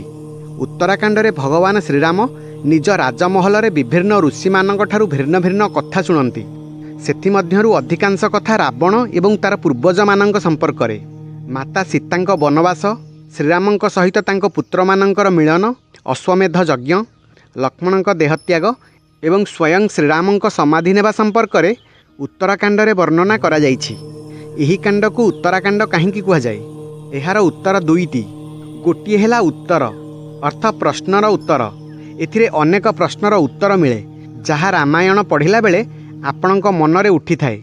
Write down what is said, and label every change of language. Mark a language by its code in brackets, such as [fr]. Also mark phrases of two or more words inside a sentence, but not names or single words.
[or] ଉତ୍ତରାଖଣ୍ଡ ରେ ଭଗବାନ ଶ୍ରୀରାମ ନିଜ ରାଜମହଲ ରେ ବିଭିନ୍ନ ଋଷି ମାନଙ୍କ ଠାରୁ ଭିନ୍ନ ଭିନ୍ନ କଥା ଶୁଣନ୍ତି। ସେଥି ମଧ୍ୟରୁ ଅଧିକାଂଶ କଥା ରାବଣ ଏବଂ ତାର ପୂର୍ବଜ ମାନଙ୍କ ସମ୍ପର୍କ ରେ। ମାତା ସୀତାଙ୍କ ବନବାସ, ଶ୍ରୀରାମଙ୍କ ସହିତ ତାଙ୍କ ପୁତ୍ର ମାନଙ୍କର ମିଳନ, ଅଶ୍ୱମେଧ ଯଜ୍ଞ, ଲକ୍ଷ୍ମଣଙ୍କ ଦେହତ୍ୟାଗ ଏବଂ ସ୍ୱୟଂ ଶ୍ରୀରାମଙ୍କ ସମାଧି ନେବା ସମ୍ପର୍କ ରେ ଉତ୍ତରାଖଣ୍ଡ ରେ ବର୍ଣ୍ଣନା କରା ଯାଇଛି। ଏହି କାଣ୍ଡ କୁ ଉତ୍ତରାଖଣ୍ଡ କାହିଁକି କୁହା ଯାଏ? ଏହାର ଉତ୍ତର ଦୁଇଟି। ଗୋଟିଏ ହେଲା ଉତ୍ତର ଅର୍ଥ ପ୍ରଶ୍ନର ଉତ୍ତର। ଏଥିରେ ଅନେକ ପ୍ରଶ୍ନର ଉତ୍ତର ମିଳେ ଯାହା ରାମାୟଣ ପଢ଼ିଲା ବେଳେ ଆପଣଙ୍କ ମନରେ ଉଠି ଥାଏ।